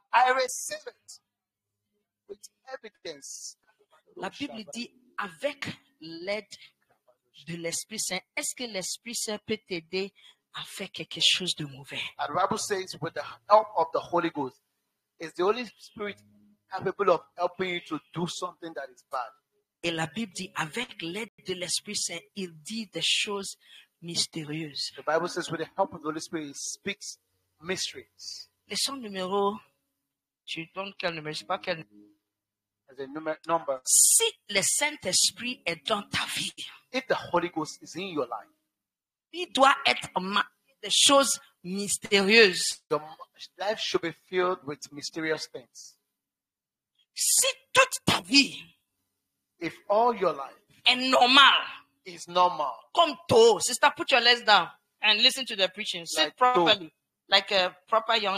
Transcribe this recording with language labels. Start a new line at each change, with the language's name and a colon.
English: I receive it with evidence.
French: La Bible dit avec l'aide de l'Esprit Saint. Est-ce que l'Esprit Saint peut t'aider à faire quelque chose de mauvais?
English: And the Bible says, with the help of the Holy Ghost, is the Holy Spirit capable of helping you to do something that is bad?
French: Et la Bible dit avec l'aide de l'Esprit Saint, il dit des choses mystérieuses.
English: The Bible says, with the help of the Holy Spirit, He speaks mysteries.
French: Leçon numéro, tu donnes quel numéro? Je sais pas quel.
English: As a number.
French: Si le Saint-Esprit est dans ta vie,
English: If the Holy Ghost is in your life,
French: il doit être des choses mystérieuses.
English: your life should be filled with mysterious things.
French: Si toute ta vie
English: If all your life
French: est normale,
English: is normal,
French: comme toi,
English: sister, put your legs down and listen to the preaching. Sit Like properly, like a proper young